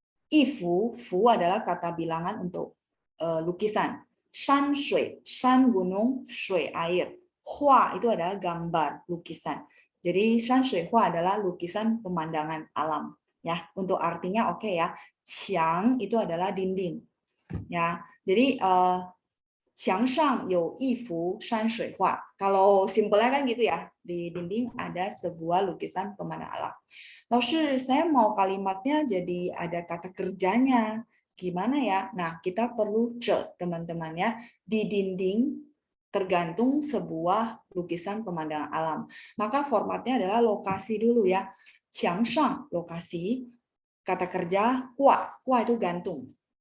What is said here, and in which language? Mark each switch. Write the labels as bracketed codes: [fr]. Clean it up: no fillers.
[id] Ifu, fu adalah kata bilangan untuk lukisan. Shan shui, shan gunung, shui air. Hua itu adalah gambar, lukisan. Jadi shan shui hua adalah lukisan pemandangan alam. Ya, untuk artinya oke ya. Qiang itu adalah dinding. [zh] Ya, jadi 墙上有一幅山水画. [id] Kalau simpelnya kan gitu ya, di dinding ada sebuah lukisan pemandangan alam. Lalu saya mau kalimatnya jadi ada kata kerjanya. Gimana ya? Nah, kita perlu teman-teman ya. Di dinding tergantung sebuah lukisan pemandangan alam. Maka formatnya adalah lokasi dulu ya. 墙上 lokasi, kata kerja kuat. Kuat itu gantung.